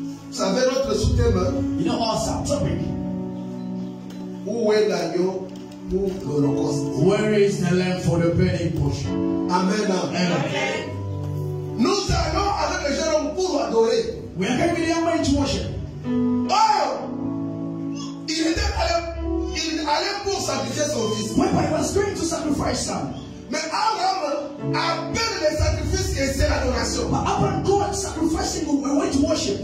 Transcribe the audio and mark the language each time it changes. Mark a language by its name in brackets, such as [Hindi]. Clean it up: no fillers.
[French] Vous savez notre sous-thème, [English] You know our topic. [French] où est l'agneau pour l'Holocauste? [English] Where is the lamb for the burning bush? [French] Amen. [English] Amen. [French] Nous allons avec les jeunes hommes pour adorer. [English] We are going with the young men to worship. [French] Or, il allait pour sacrifier son fils. [English] When he was going to sacrifice son, [French] Mais Abraham appelle les sacrifices et c'est l'adoration. [English] but Abraham God sacrificing when we went to worship.